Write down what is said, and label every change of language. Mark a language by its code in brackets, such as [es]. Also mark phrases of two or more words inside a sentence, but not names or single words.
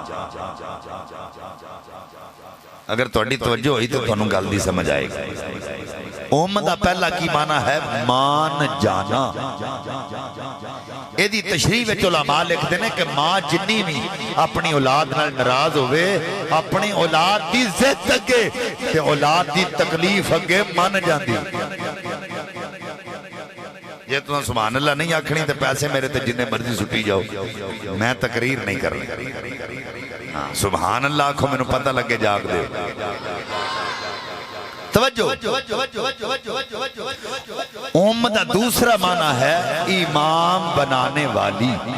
[pa] اگر تہاڈی توجہ ہوئی تو تانوں گل دی سمجھ آئے گی۔ دا پہلا کی معنی ہے مان جانا۔ ایدی تشریح وچ علماء لکھ دینے کہ ماں جنی بھی اپنی اولاد نال ناراض ہوئے، اپنی اولاد دی ضد اگے تے اولاد دی تکلیف اگے من جاندی۔ یہ تو [ar] سبحان اللہ [pa] نہیں آکھنی تے پیسے میرے تے جننے مرضی سٹی جاؤ، میں تقریر نہیں کرنی۔ [ar] سبحان اللہ [pa] آکھو، میں نے پتہ لگے جاگ دے۔ توجہ، ام دا دوسرا معنی ہے امام بنانے والی.